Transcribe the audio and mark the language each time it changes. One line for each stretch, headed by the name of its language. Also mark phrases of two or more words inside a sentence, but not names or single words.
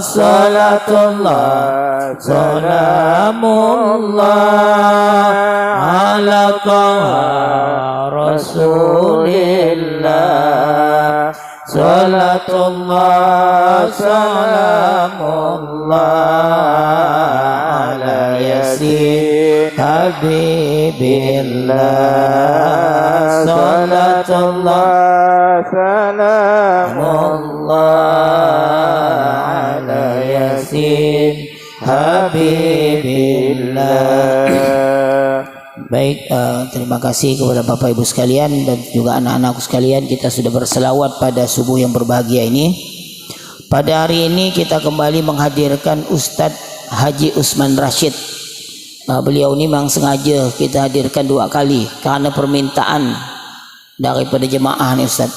Arabic: صلاة الله سلام الله على طه رسول الله. صلاة الله سلام الله على يس حبيب الله. صلاة الله سلام الله على يس حبيب الله.
Indonesian: Baik, terima kasih kepada Bapak Ibu sekalian dan juga anak-anakku sekalian. Kita sudah berselawat pada subuh yang berbahagia ini. Pada hari ini kita kembali menghadirkan Ustadz Haji Usman Rashid. Beliau ini memang sengaja kita hadirkan 2 kali karena permintaan daripada jemaah nih Ustadz.